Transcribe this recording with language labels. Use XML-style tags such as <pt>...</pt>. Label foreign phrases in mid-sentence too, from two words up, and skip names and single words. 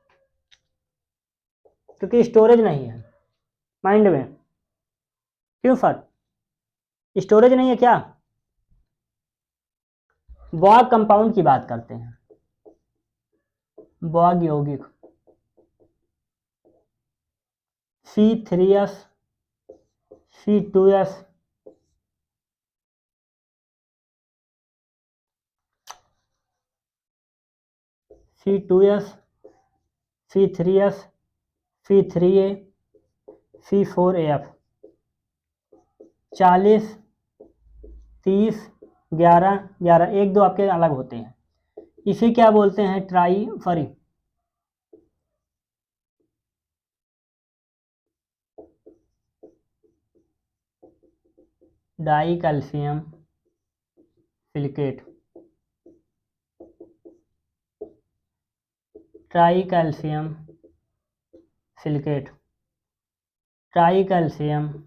<hi>क्योंकि स्टोरेज नहीं है माइंड में। क्यों सर, स्टोरेज नहीं है क्या?</hi> <en>Bogue compound</en> <hi>की बात करते हैं, बॉग यौगिक। C3S C2S C2S C3S C3A C4AF 40 30 11 11 1 2 आपके अलग होते हैं। इसे क्या बोलते हैं? ट्राइफरी।</hi> <en>Dicalcium silicate, tricalcium silicate, tricalcium</en>